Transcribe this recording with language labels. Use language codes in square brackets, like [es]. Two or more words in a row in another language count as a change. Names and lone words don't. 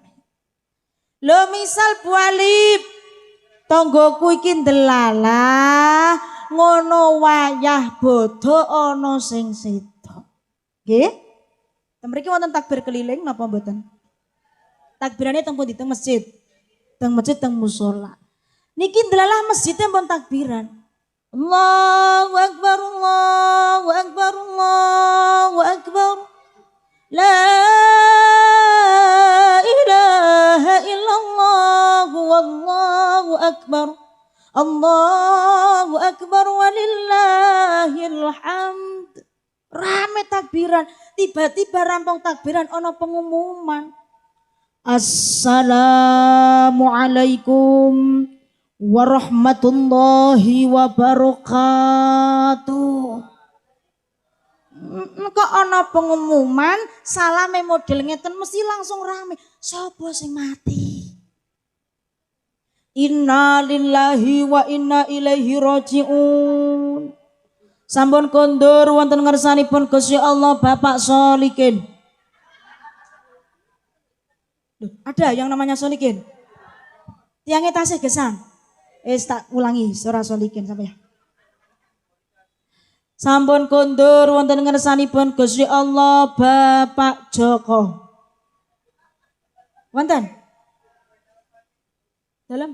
[jv] Lho misal Bu Alif, tanggoku iki ndelalah ngono wayah bodho ana sing sedok. Nggih? Ten mriki wonten takbir keliling napa mboten? Takbirane teng pundi? Teng masjid. Teng masjid teng musala. Niki ndelalah masjidnya pun takbiran. [ar] الله أكبر الله أكبر الله أكبر. لا إله إلا الله والله أكبر. الله أكبر ولله الحمد. [jv] Rame takbiran, tiba-tiba rampung takbiran ana pengumuman. [ar] السلام عليكم ورحمة الله وبركاته. [jv] Kok ana pengumuman salame model ngeten mesti langsung rame. Sapa sing mati? [ar] إنا لله وإنا إليه راجعون. [jv] Sampun kondur wonten ngersanipun Gusti Allah Bapak Solikin. [id] Loh, ada yang namanya Solikin? [jv] Tiangnya tasih gesang. Tak ulangi surah Solikin sampai ya. Sampun kondur wonten ngersanipun Gusti Allah Bapak Joko. Wonten? Dalam?